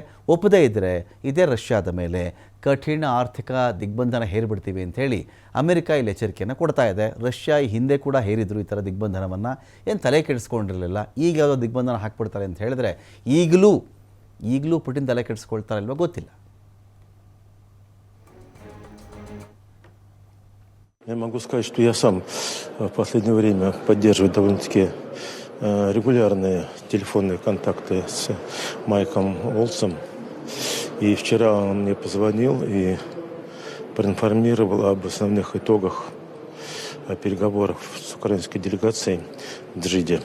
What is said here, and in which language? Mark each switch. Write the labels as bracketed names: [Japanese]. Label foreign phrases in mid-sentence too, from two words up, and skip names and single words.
[Kannada] ಒಪ್ಪದೇ ಇದ್ದರೆ ಇದೇ ರಷ್ಯಾದ ಮೇಲೆ ಕಠಿಣ ಆರ್ಥಿಕ ದಿಗ್ಬಂಧನ ಹೇರಿಬಿಡ್ತೀವಿ ಅಂಥೇಳಿ ಅಮೆರಿಕ ಇಲ್ಲಿ ಎಚ್ಚರಿಕೆಯನ್ನು ಕೊಡ್ತಾ ಇದೆ. ರಷ್ಯಾ ಈ ಹಿಂದೆ ಕೂಡ ಹೇರಿದ್ರು ಈ ಥರ ದಿಗ್ಬಂಧನವನ್ನು, ಏನು ತಲೆ ಕೆಡಿಸ್ಕೊಂಡಿರಲಿಲ್ಲ. ಈಗ ಯಾವುದೋ ದಿಗ್ಬಂಧನ ಹಾಕ್ಬಿಡ್ತಾರೆ ಅಂತ ಹೇಳಿದ್ರೆ ಈಗಲೂ ಪುಟಿನ್ ತಲೆ ಕೆಡಿಸ್ಕೊಳ್ತಾರೆ ಇಲ್ವೋ ಗೊತ್ತಿಲ್ಲ. [Russian] Я могу сказать, что я сам в последнее время поддерживаю довольно-таки регулярные телефонные контакты с Майком Волцем. И вчера он мне позвонил и проинформировал об основных итогах переговоров с украинской делегацией в Джиде.